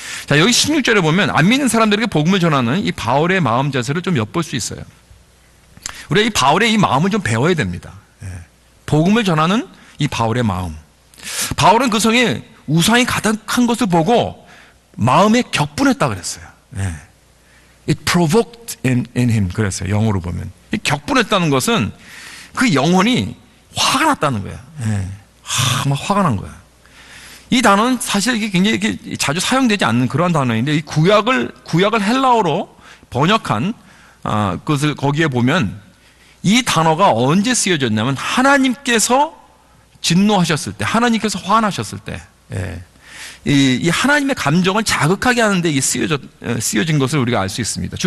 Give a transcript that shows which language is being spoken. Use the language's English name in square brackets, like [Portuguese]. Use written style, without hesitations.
[Korean] 자, 여기 16절에 보면 안 믿는 사람들에게 복음을 전하는 이 바울의 마음 자세를 좀 엿볼 수 있어요. 우리가 이 바울의 이 마음을 좀 배워야 됩니다. 복음을 전하는 이 바울의 마음. 바울은 그 성에 우상이 가득한 것을 보고 마음에 격분했다 그랬어요. [English] It provoked in him [Korean] 그랬어요. 영어로 보면. 격분했다는 것은 그 영혼이 화가 났다는 거야. 막 화가 난 거야. 이 단어는 사실 이게 굉장히 자주 사용되지 않는 그런 단어인데, 이 구약을 헬라어로 번역한 것을 거기에 보면 이 단어가 언제 쓰여졌냐면 하나님께서 진노하셨을 때, 하나님께서 화나셨을 때, 이 하나님의 감정을 자극하게 하는데 이게 쓰여진 것을 우리가 알 수 있습니다.